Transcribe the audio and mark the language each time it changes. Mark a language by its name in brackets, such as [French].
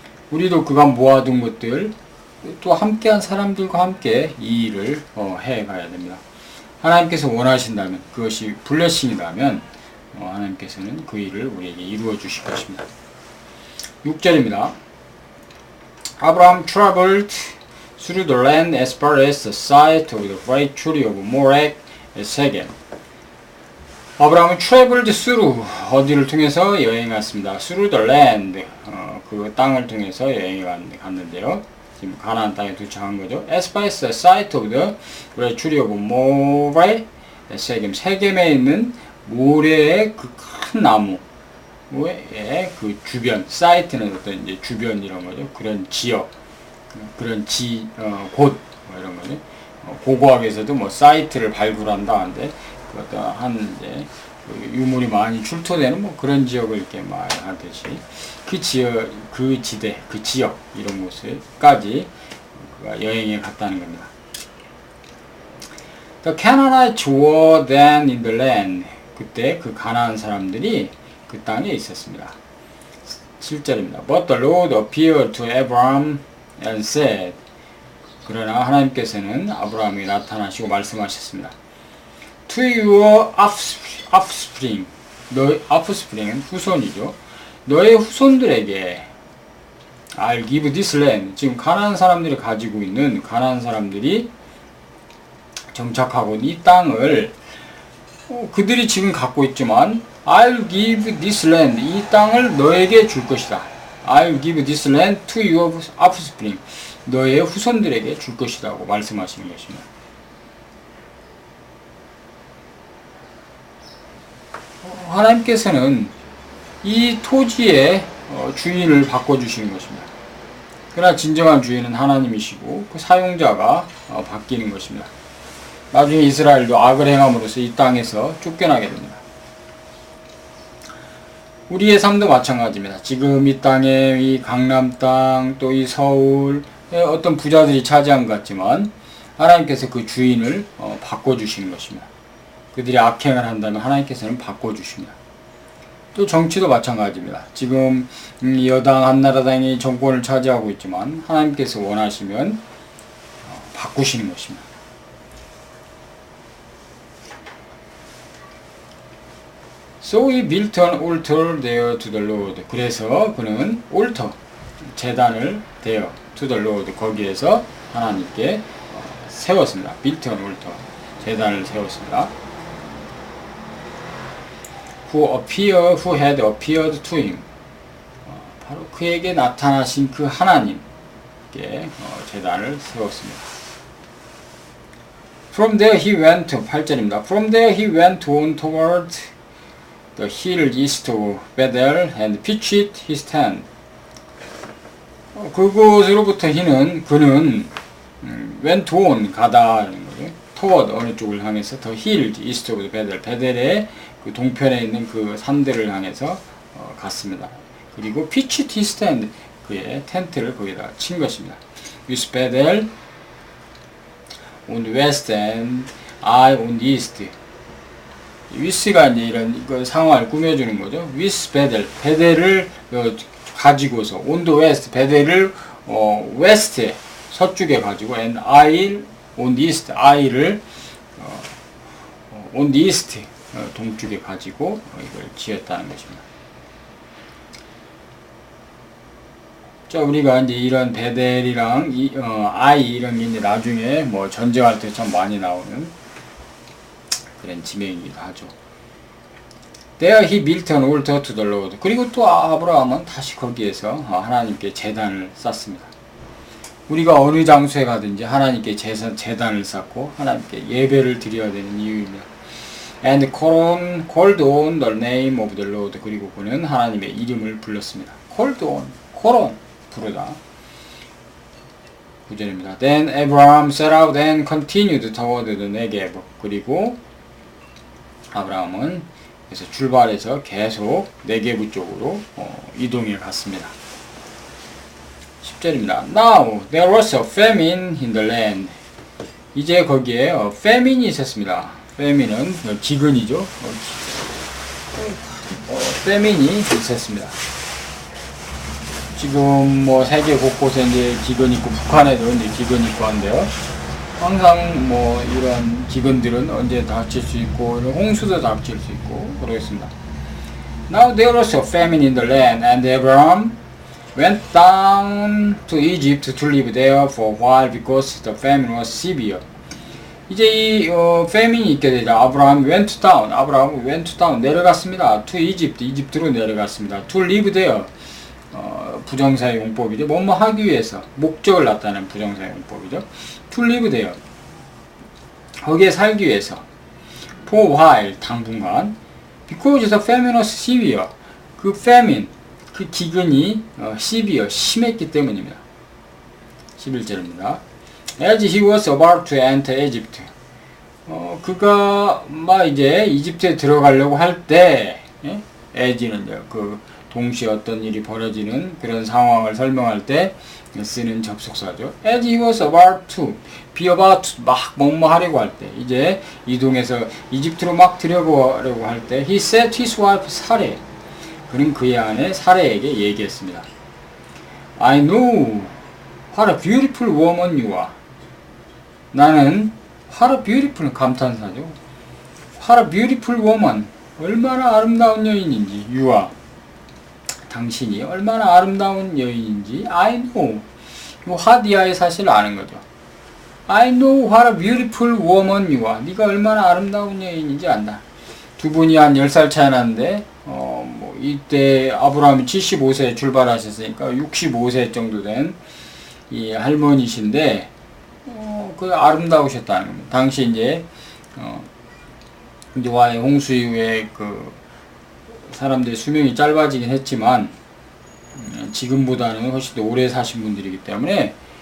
[Korean] 우리도 그간 모아둔 것들 또 함께한 사람들과 함께 이 일을 해가야 됩니다. 하나님께서 원하신다면 그것이 블레싱이라면 하나님께서는 그 일을 우리에게 이루어 주실 것입니다. 6절입니다. [English] Abraham traveled through the land as far as the site of the great tree of Moreh at Shechem. [Korean] 아브라함은 [English] traveled through [Korean] 어디를 통해서 여행했습니다. [English] through the land [Korean] 그 땅을 통해서 여행을 갔는데요. 지금 가나안 땅에 도착한 거죠. [English] As far as the site of the great tree of Moreh at Shechem. [Korean] 세겜에 있는 모래의 그 큰 나무의 그 주변, 사이트는 어떤 이제 주변 이런 거죠. 그런 지역, 그런 곳 이런 거죠. 고고학에서도 뭐 사이트를 발굴한다 하는데 그 어떤 한 이제 유물이 많이 출토되는 뭐 그런 지역을 이렇게 말하듯이 그 지역, 그 지대, 그 지역 이런 곳을까지 그가 여행에 갔다는 겁니다. [English] The Canaanites were then in the land. [Korean] 그때 그 가나안 사람들이 그 땅에 있었습니다. 7절입니다. [English] But the Lord appeared to Abraham and said. [Korean] 그러나 하나님께서는 아브라함에게 나타나시고 말씀하셨습니다. [English] To your offspring. [Korean] 너의 offspring은 후손이죠. 너의 후손들에게 [English] I'll give this land. [Korean] 지금 가나안 사람들이 가지고 있는 가나안 사람들이 정착하고 이 땅을 그들이 지금 갖고 있지만 [English] I'll give this land. [Korean] 이 땅을 너에게 줄 것이다. [English] I'll give this land to your offspring. [Korean] 너의 후손들에게 줄 것이라고 말씀하시는 것입니다. 하나님께서는 이 토지의 주인을 바꿔주시는 것입니다. 그러나 진정한 주인은 하나님이시고 그 사용자가 바뀌는 것입니다. 나중에 이스라엘도 악을 행함으로써 이 땅에서 쫓겨나게 됩니다. 우리의 삶도 마찬가지입니다. 지금 이 땅에 이 강남 땅, 또 이 서울, 어떤 부자들이 차지한 것 같지만 하나님께서 그 주인을 바꿔주시는 것입니다. 그들이 악행을 한다면 하나님께서는 바꿔주십니다. 또 정치도 마찬가지입니다. 지금 여당 한나라당이 정권을 차지하고 있지만 하나님께서 원하시면 바꾸시는 것입니다. [English] So he built an altar there to the Lord. [Korean] 그래서 그는 altar, 제단을 [English] there to the Lord, [Korean] 거기에서 하나님께 세웠습니다. [English] built an altar, [Korean] 제단을 세웠습니다. [English] who had appeared to him. [Korean] 바로 그에게 나타나신 그 하나님께 제단을 세웠습니다. [English] From there he went, [Korean] 8절입니다. [English] From there he went on toward the hill east of Bethel and pitched his tent. [Korean] 그곳으로부터 그는 [English] went on, [Korean] 가다는 거죠. toward, 어느 쪽을 향해서 [English] the hill east of Bethel, [Korean] 베델의 그 동편에 있는 그 산들을 향해서 갔습니다. 그리고 [English] pitched his tent, [Korean] 그의 텐트를 거기다가 친 것입니다. [English] with Bethel on the west and I on the east. [Korean] 위스가 이제 이런 그 상황을 꾸며주는 거죠. with 베델, 베델을 가지고서 [English] on the west, [Korean] 베델을 웨스트에 서쪽에 가지고 [English] and I on the east, [Korean] I를 on the east, 동쪽에 가지고 이걸 지었다는 것입니다. 자, 우리가 이제 이런 베델이랑 I 이런 게 이제 나중에 뭐 전쟁할 때 참 많이 나오는 그런 지명이기도 하죠. [English] There he built an altar to the Lord. [Korean] 그리고 또 아브라함은 다시 거기에서 하나님께 제단을 쌓습니다. 우리가 어느 장소에 가든지 하나님께 제단을 쌓고 하나님께 예배를 드려야 되는 이유입니다. [English] And called on the name of the Lord. [Korean] 그리고 그는 하나님의 이름을 불렀습니다. [English] called on, [Korean] 부르다. 9절입니다. [English] Then Abraham set out and continued toward the Negev. [Korean] 그리고 아브라함은 그래서 출발해서 계속 네게브 쪽으로 이동해 갔습니다. 10절입니다. [English] Now there was a famine in the land. [Korean] 이제 거기에 famine이 있었습니다. famine은 기근이죠. famine이 있었습니다. 지금 뭐 세계 곳곳에 이제 기근 있고 북한에도 이제 기근 있고 한데요. 항상 뭐 이런 기근들은 언제 닥칠 수 있고 홍수도 닥칠 수 있고 그러겠습니다. [English] Now there was a famine in the land, and Abraham went down to Egypt to live there for a while because the famine was severe. [Korean] 이제 이 famine이 있게 되자 아브라함 [English] went down, [Korean] 내려갔습니다. [English] to Egypt, [Korean] 이집트로 내려갔습니다. [English] to live there, [Korean] 부정사의 용법이죠. 뭐뭐 하기 위해서, 목적을 나타내는 부정사의 용법이죠. [English] to live there, [Korean] 거기에 살기 위해서. [English] for a while, [Korean] 당분간. [English] because the famine was severe, [Korean] 그 famine, 그 기근이 severe, 심했기 때문입니다. 11절입니다. [English] As he was about to enter Egypt, [Korean] 그가 막 이제 이집트에 들어가려고 할 때, as는 그 동시에 어떤 일이 벌어지는 그런 상황을 설명할 때 쓰는 접속사죠. [English] As he was about to, [Korean] be about to, 막 뭐뭐 하려고 할 때, 이제 이동해서 이집트로 막 들어가려고 할 때, [English] he said to his wife [Korean] 사레, 그는 그의 아내 사레에게 얘기했습니다. [English] I know what a beautiful woman you are. [Korean] 나는 what a beautiful, 감탄사죠. [English] what a beautiful woman, [Korean] 얼마나 아름다운 여인인지, [English] you are, [Korean] 당신이 얼마나 아름다운 여인인지 [English] I know. [Korean] 이 하디아의 사실을 아는 거죠. [English] I know what a beautiful woman you are. [Korean] 네가 얼마나 아름다운 여인인지 안다. 두 분이 한 10살 차이 나는데 뭐 이때 아브라함이 75세에 출발하셨으니까 65세 정도 된 이 할머니신데 그 아름다우셨다는 겁니다. 당시 이제 노아의 홍수 이후에 그 사람들의 수명이 짧아지긴 했지만 지금보다는 훨씬 더 오래 사신 분들이기 때문에